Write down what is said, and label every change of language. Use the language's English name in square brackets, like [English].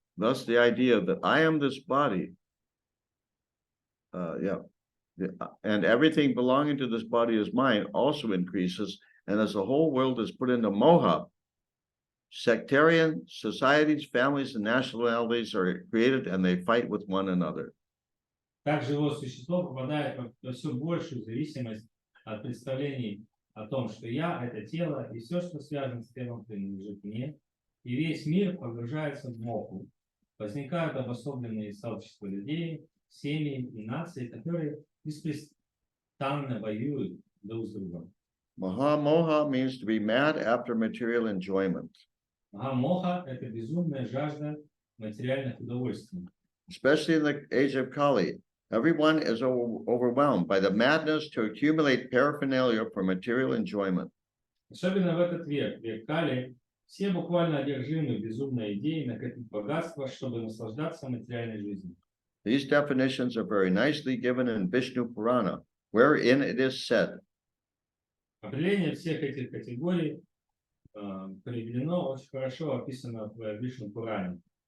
[English] Thus, the idea that I am this body, and everything belonging to this body is mine also increases. And as the whole world is put into moha, sectarian societies, families, and nationalities are created and they fight with one another. [Russian] Так живое существо попадает во все большую зависимость от представлений о том, что я — это тело, и все, что связано с телом, принадлежит мне, и весь мир погружается в моху. Возникают обособленные сообщества людей, семьи и нации, которые беспрестанно воюют друг с другом. [English] Maha means to be mad after material enjoyment. [Russian] Моха — это безумная жажда материальных удовольствий. [English] Especially in the age of Kali, everyone is overwhelmed by the madness to accumulate paraphernalia for material enjoyment. [Russian] Особенно в этот век, век Кали, все буквально одержимы безумной идеей накопить богатство, чтобы наслаждаться материальной жизнью. [English] These definitions are very nicely given in Vishnu Purana, wherein it is said, [Russian] Определение всех этих категорий приведено, очень хорошо описано в Вишну Пуране.